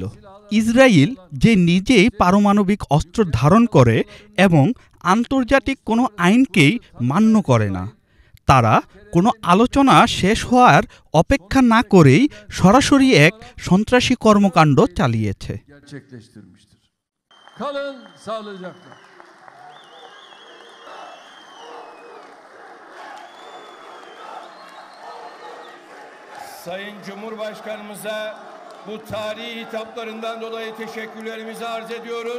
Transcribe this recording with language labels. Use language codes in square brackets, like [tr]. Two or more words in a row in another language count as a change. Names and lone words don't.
[bn] ইসরায়েল যে নিজেই পারমাণবিক অস্ত্র ধারণ করে এবং আন্তর্জাতিক কোনো আইনকেই মান্য করে না, তারা কোনো আলোচনা শেষ হওয়ার অপেক্ষা না করেই সরাসরি এক সন্ত্রাসী কর্মকাণ্ড চালিয়েছে। [tr] Sayın Cumhurbaşkanımıza bu tarihi hitaplarından dolayı teşekkürlerimizi arz ediyoruz.